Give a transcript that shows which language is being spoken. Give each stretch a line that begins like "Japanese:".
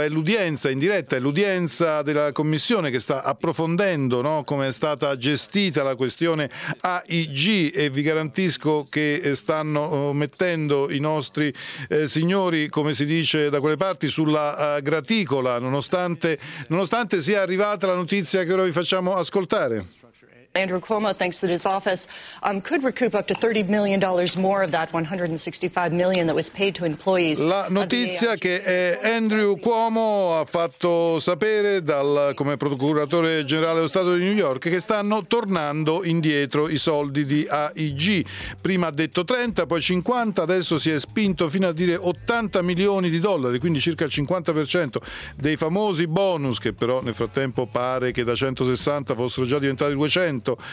Italian: È l'udienza in diretta, è l'udienza della Commissione che sta approfondendo, no, come è stata gestita la questione AIG, e vi garantisco che stanno mettendo i nostri signori, come si dice da quelle parti, sulla graticola, nonostante sia arrivata la notizia che ora vi facciamo ascoltare.
English: Andrew Cuomo thinks that his office could recoup up to $30 million more of that $165 million that was paid to employees.
Italian: La notizia che Andrew Cuomo ha fatto sapere dal, come procuratore generale dello Stato di New York, che stanno tornando indietro i soldi di AIG. Prima ha detto 30, poi 50, adesso si è spinto fino a dire 80 milioni di dollari, quindi circa il 50% dei famosi bonus, che però nel frattempo pare che da 160 fossero già diventati 200.